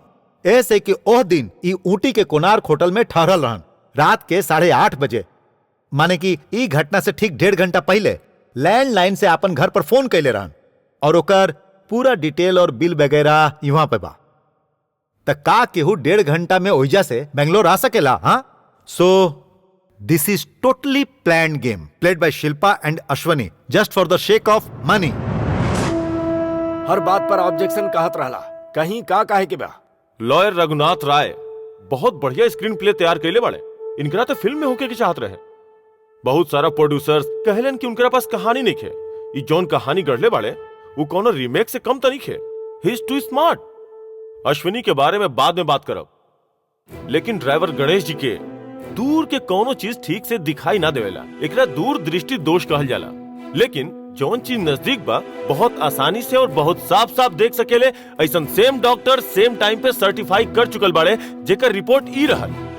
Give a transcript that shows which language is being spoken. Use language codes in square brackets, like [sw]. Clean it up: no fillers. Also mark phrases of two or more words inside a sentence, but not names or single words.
[bho] ऐसे कि ओह दिन ई ऊटी के कोणार्क होटल में ठहरल रहन रात के 8:30 बजे, माने कि ई घटना से ठीक 1.5 घंटा पहले लैंडलाइन से अपन घर पर फोन कैले रहन, और ओकर पूरा डिटेल और बिल वगैरह यहाँ पे बा। त का केहू 1.5 घंटा में ओइजा से बेंगलोर आ सकेला? हाँ, [en] So this is totally planned game played by Shilpa and Ashwani just for the sake of money. [bho] हर बात पर ऑब्जेक्शन कहत रहला, कहीं का काहे के बा? लॉयर रघुनाथ राय बहुत बढ़िया स्क्रीन प्ले तैयार कैले बाड़े। इनकरा तो फिल्म में होके के चाहत रहे। बहुत सारा प्रोड्यूसर्स कहलन कि उनकरा पास कहानी नहीं खे। ई जौन कहानी गढ़ले बाड़े वो कोनो रीमेक से कम तरीके। [en] He is too smart. [bho] अश्विनी के बारे में बाद में बात करब, लेकिन ड्राइवर गणेश जी के दूर के कोनो चीज ठीक से दिखाई ना देवेला, एकरा दूर दृष्टि दोष कहल जाला। लेकिन जौन चीज नजदीक बा बहुत आसानी से और बहुत साफ साफ देख सकेले, ऐसा [en] same doctor same time [bho] पे सर्टिफाई कर चुकल बाड़े, जेकर रिपोर्ट ई रहल।